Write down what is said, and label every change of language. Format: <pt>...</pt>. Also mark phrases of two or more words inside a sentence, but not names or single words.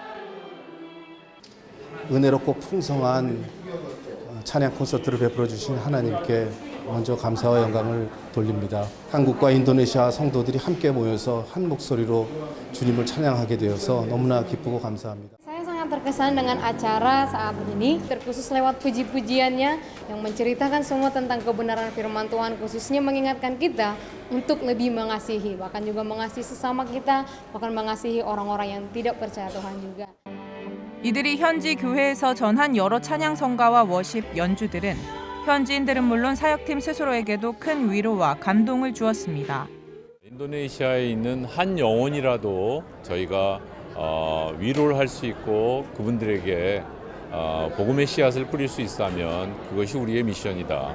<ko>은혜롭고 풍성한 찬양 콘서트를 베풀어 주신 하나님께 먼저 감사와 영광을 돌립니다. 한국과 인도네시아 성도들이 함께 모여서 한 목소리로 주님을 찬양하게 되어서 너무나 기쁘고 감사합니다.</ko> <id>Saya sangat terkesan dengan acara saat ini, terkhusus lewat puji-pujiannya yang menceritakan semua tentang kebenaran firman Tuhan, khususnya mengingatkan kita untuk lebih mengasihi, bahkan juga mengasihi sesama kita, bahkan mengasihi orang-orang yang tidak percaya Tuhan juga.</id> <ko>이들이 현지 교회에서 전한 여러 찬양 성가와 워십 연주들은 현지인들은 물론 사역팀 스스로에게도 큰 위로와 감동을 주었습니다. 인도네시아에 있는 한 영혼이라도 저희가 위로를 할 수 있고 그분들에게 복음의 씨앗을 뿌릴 수 있다면 그것이 우리의 미션이다.</ko>